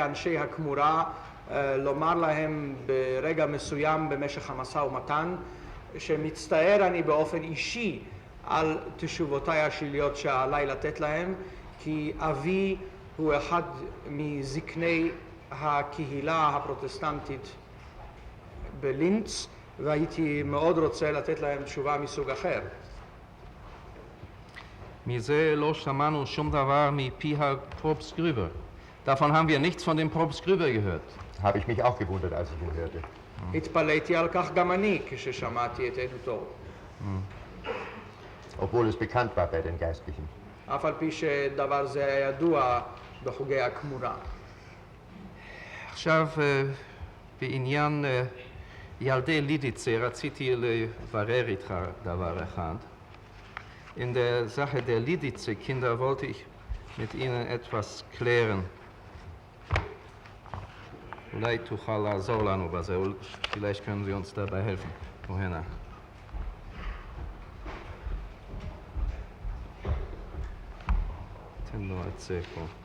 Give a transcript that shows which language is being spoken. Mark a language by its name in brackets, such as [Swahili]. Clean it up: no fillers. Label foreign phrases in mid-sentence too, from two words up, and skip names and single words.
[Hebrew] אנשי הכמורה לומר להם ברגע מסוים במשך המשא ומתן, שמצטער אני באופן אישי על תשובותיי השליליות שעליי לתת להם, כי אבי הוא אחד מזקני הקהילה הפרוטסטנטית בלינץ, והייתי מאוד רוצה לתת להם תשובה מסוג אחר. מזה לא שמענו שום דבר מפי הפרופסט גרובר. [German] Davon haben wir nichts von dem Propst Grüber gehört. Habe ich mich auch gewundert, als ich ihn hörte. [Hebrew] התפלאתי על כך גם אני כששמעתי את עדותו. [German] Obwohl es bekannt war bei den Geistlichen. [Hebrew] אף על פי שדבר זה היה ידוע בחוגי הכמורה. עכשיו, בעניין ילדי לידיצה, רציתי לברר איתך דבר אחד. [German] In der Sache der Lidice-Kinder wollte ich mit Ihnen etwas klären. [Hebrew] אולי תוכל לעזור לנו בזה, [German] vielleicht können Sie uns dabei helfen. Woher? [Hebrew] תן לו את זה פה.